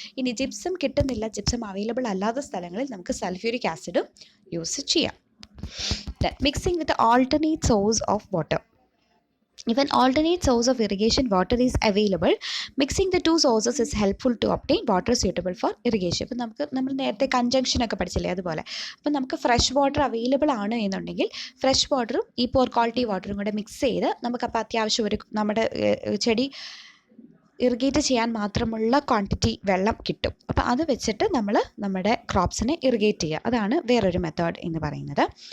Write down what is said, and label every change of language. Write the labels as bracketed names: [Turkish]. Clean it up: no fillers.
[Malayalam] ഇനി ജിപ്സം കിട്ടുന്നില്ല, gypsum available അല്ലാത്ത സ്ഥലങ്ങളിൽ നമുക്ക് സൾഫ്യൂരിക് ആസിഡും യൂസ് ചെയ്യാം. [English] Mixing with alternate source of water. If an alternate source of irrigation water is available, mixing the two sources is helpful to obtain water suitable for irrigation. [Malayalam] അപ്പോൾ നമ്മൾ നേരത്തെ കൺജങ്ഷനൊക്കെ പഠിച്ചില്ലേ, അതുപോലെ അപ്പോൾ നമുക്ക് ഫ്രഷ് വാട്ടർ അവൈലബിൾ ആണ് എന്നുണ്ടെങ്കിൽ ഫ്രഷ് വാട്ടറും ഈ പോർ ക്വാളിറ്റി വാട്ടറും കൂടെ മിക്സ് ചെയ്ത് നമുക്കപ്പോൾ അത്യാവശ്യം ഒരു നമ്മുടെ ചെടി ഇറിഗേറ്റ് ചെയ്യാൻ മാത്രമുള്ള ക്വാണ്ടിറ്റി വെള്ളം കിട്ടും. അപ്പോൾ അത് വെച്ചിട്ട് നമ്മൾ നമ്മുടെ ക്രോപ്സിനെ ഇറിഗേറ്റ് ചെയ്യുക. അതാണ് വേറൊരു മെത്തേഡ് എന്ന് പറയുന്നത്.